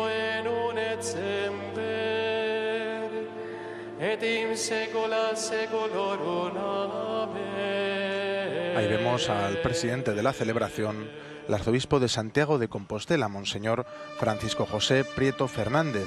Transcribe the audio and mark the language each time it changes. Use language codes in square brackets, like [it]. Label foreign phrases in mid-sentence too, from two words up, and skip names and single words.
[la] principio et nunc et semper et in saecula saeculorum. [es] Amén. Ahí vemos al presidente de la celebración, el arzobispo de Santiago de Compostela, Monseñor Francisco José Prieto Fernández.